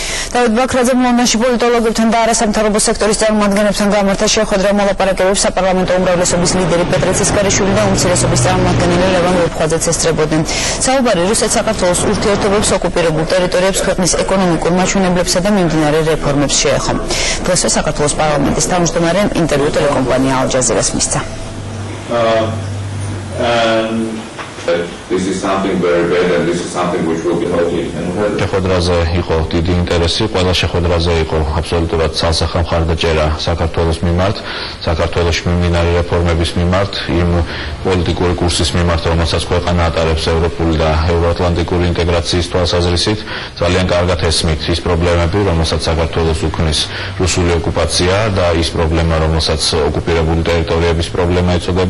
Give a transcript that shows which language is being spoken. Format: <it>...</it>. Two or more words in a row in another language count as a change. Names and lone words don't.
<ka>დავით ბაქრაძემ ლონდონში პოლიტოლოგებთან და არასამთავრობო სექტორის წარმომადგენლებთან გამართა შეხვედრა მოლაპარაკებებს საპარლამენტო უმრავლესობის ლიდერი პეტრე ცისკარიშვილი და უმცირესობის წარმომადგენელი ლევან ვეფხვაძეც ესწრებოდნენ. საუბარი რუსეთ-საქართველოს ურთიერთობებს ოკუპირებულ ტერიტორიებს ქვეყნის ეკონომიკურ მაჩვენებლებსა და მიმდინარე რეფორმებს შეეხო. დღესვე საქართველოს პარლამენტის თავმჯდომარემ ინტერვიუ ტელეკომპანია ალ-ჯაზირას მისცა.</ka> <en>This is something very bad and this is something which will be totally unheard.</en> <ka>შეხვედრაზე იყო დიდი ინტერესი, ყველა შეხვედრაზე იყო აბსოლუტურად ცალსახა მხარდაჭერა საქართველოს მიმართ, საქართველოში მიმდინარე რეფორმების მიმართ, იმ პოლიტიკური კურსის მიმართ, რომელსაც ქვეყანა ატარებს ევროპული და ევროატლანტიკური ინტეგრაციის თვალსაზრისით. ძალიან კარგად ესმით ის პრობლემები, რომელსაც საქართველოს უქმნის რუსული ოკუპაცია და ის პრობლემა, რომელსაც ოკუპირებული ტერიტორიების პრობლემა ეწოდება.</ka>